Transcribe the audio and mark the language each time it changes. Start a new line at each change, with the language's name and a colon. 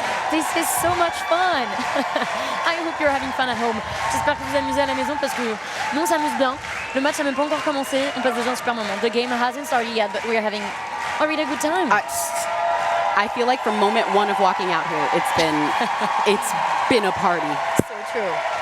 English: This is so much fun. I hope you're having fun at home.
French: J'espère que vous amusez à la maison parce que nous on s'amuse bien. Le match n'a même pas encore commencé. On passe déjà un super moment.
English: The game hasn't started yet, but we're having a really good time. I feel like from moment one of walking out here, it's been a party. So true.